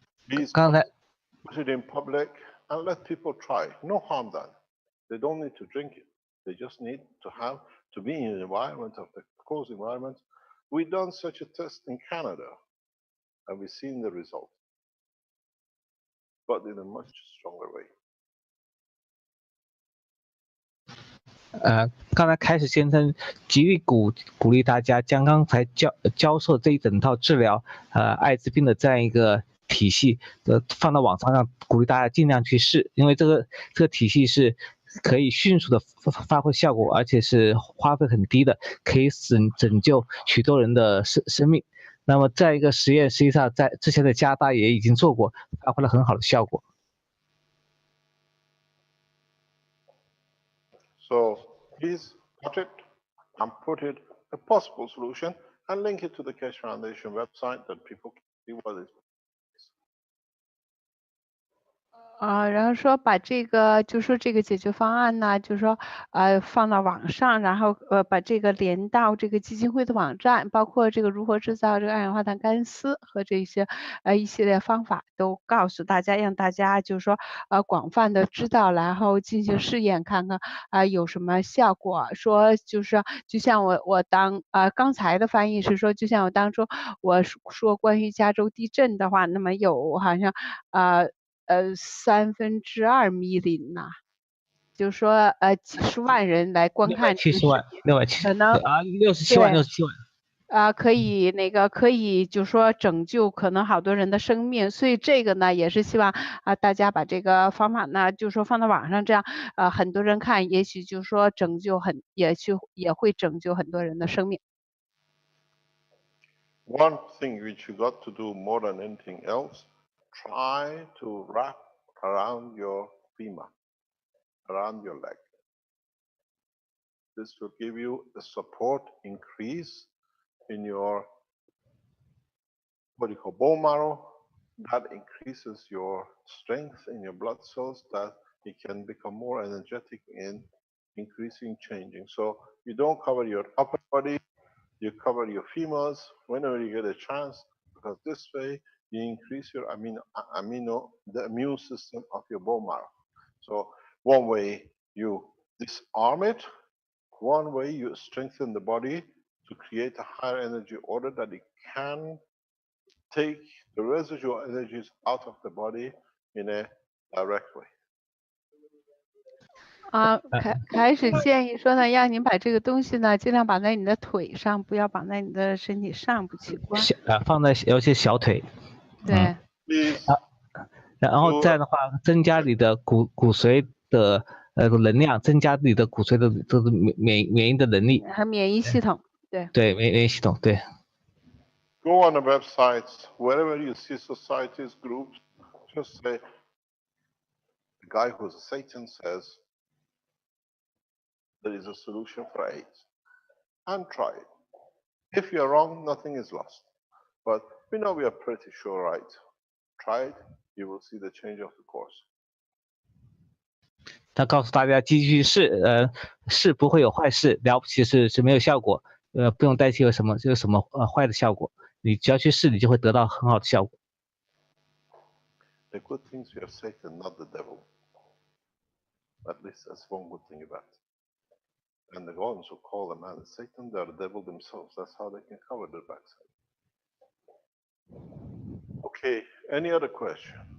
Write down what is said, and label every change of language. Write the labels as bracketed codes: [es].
[en] Please put it in public and let people try. No harm done. They don't need to drink it. They just need to be in an environment of the closed environment. We've done such a test in Canada, and we've seen the result, but in a much stronger way. [zh] 刚才开始先生极力鼓励大家将刚才教授这一整套治疗艾滋病的这样一个体系放到网上，让鼓励大家尽量去试，因为这个体系是可以迅速的发挥效果，而且是花费很低的，可以拯救许多人的生命。那么在一个实验，实际上在之前的加拿大也已经做过，发挥了很好的效果。 [en] So please watch it and put it a possible solution and link it to the Keshe Foundation website that people can see what it is. [zh] 然后说把这个，就说这个解决方案呢，就是说，放到网上，然后把这个连到这个基金会的网站，包括这个如何制造这个二氧化碳干丝和这些一系列方法，都告诉大家，让大家就是说广泛的知道，然后进行试验，看看有什么效果。说就是就像我刚才的翻译是说，就像我当初我说关于加州地震的话，那么有好像 [en] 2/3 million [zh] 呐，就是说几十万人来观看这个视频，670万，可能 67万，67万。可以就是说拯救可能好多人的生命，所以这个呢也是希望大家把这个方法呢就是说放到网上，这样很多人看，也许就是说也会拯救很多人的生命。 [en] One thing which you got to do more than anything else, try to wrap around your femur, around your leg. This will give you a support increase in your what you call bone marrow. That increases your strength in your blood cells, that it can become more energetic in increasing, changing. So you don't cover your upper body, you cover your femurs whenever you get a chance, because this way you increase your the immune system of your bone marrow. So one way you disarm it, one way you strengthen the body to create a higher energy order that it can take the residual energies out of the body in a direct way. [zh] 开始建议说呢，让您把这个东西呢，尽量绑在你的腿上，不要绑在你的身体上部器官。放在尤其小腿。对。然后这样的话，增加你的骨髓的能量，增加你的骨髓的这个免疫的能力。和免疫系统，对。对，免疫系统，对。 [en] Go on the websites, wherever you see societies, groups, just say, the guy who's a Satan says, there is a solution for AIDS, and try it. If you're wrong, nothing is lost. But we know we are pretty sure right. Try it, you will see the change of the course. [zh] 他告诉大家继续试，试不会有坏事，了不起是没有效果，不用担心有什么坏的效果，你只要去试，你就会得到很好的效果。 [en] The good things you have Satan, not the devil. At least that's one good thing about it. And the ones who call the man Satan, they are the devil themselves. That's how they can cover their backside. Okay, any other question?